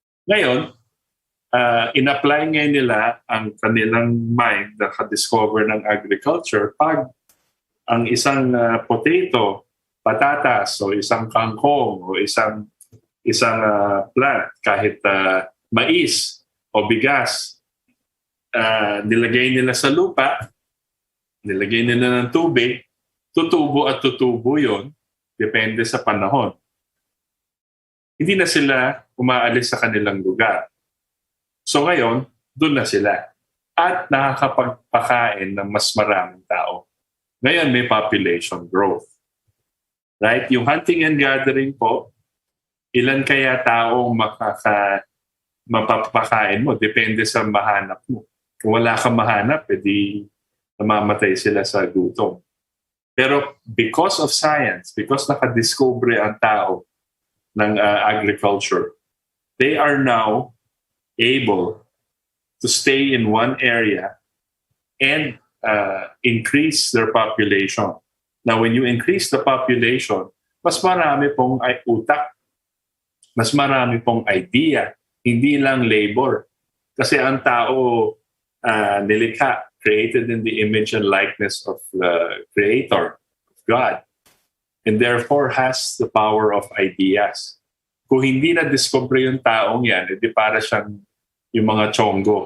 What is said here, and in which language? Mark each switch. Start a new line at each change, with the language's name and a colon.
Filipino: Ngayon, in-apply ngayon nila ang kanilang mind na nakadiscover ng agriculture pag ang isang potato, patatas, o isang kangkong, o isang plant, kahit mais o bigas, nilagay nila sa lupa, nilagay nila ng tubig, tutubo at tutubo yon, depende sa panahon. Hindi na sila umaalis sa kanilang lugar. So ngayon, doon na sila. At nakakapagpakain ng mas maraming tao. Ngayon may population growth.
English: Right?
Filipino: Yung
English: hunting and gathering
Filipino: po, ilan kaya taong mapapakain mo? Depende sa mahanap mo. Kung wala kang mahanap, edi namamatay sila sa gutom. Pero
English: because of science, because
Filipino: nakadiscover ang tao ng
English: agriculture, they are now able to stay in one area and increase their population. Now, when you increase the population,
Filipino: mas marami pong utak, mas marami pong idea, hindi lang labor. Kasi ang tao nilikha,
English: created in the image and likeness of the Creator, of God, and therefore has the power of ideas.
Filipino: Kung hindi na-discover yung taong yan, edi para siyang yung mga chongo.